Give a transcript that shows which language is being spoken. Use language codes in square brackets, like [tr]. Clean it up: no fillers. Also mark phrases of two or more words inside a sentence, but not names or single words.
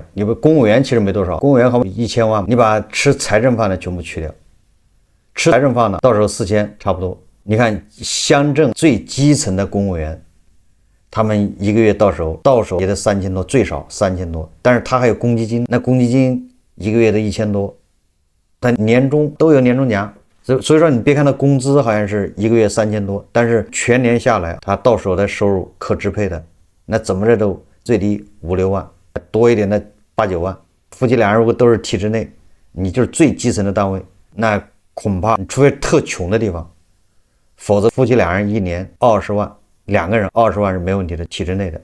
[zh] 你不公務員其實沒多少，公務員好1000萬，你把吃財政飯的全部去掉，吃財政飯的到時候4000差不多。你看鄉鎮最基層的公務員，他們一個月到手也得3000多，最少3000多，但是他還有公積金，那公積金一個月的1000多，但年終都有年終獎。所以說你別看他工資好像是一個月3000多，但是全年下來他到手的收入可支配的那怎麼着都最低5、6萬，多一點的8、9萬。夫妻倆人如果都是體制內，你就是最基層的單位，那恐怕除非特窮的地方，否則夫妻倆人一年20萬，2個人20萬是沒問題的，體制內的。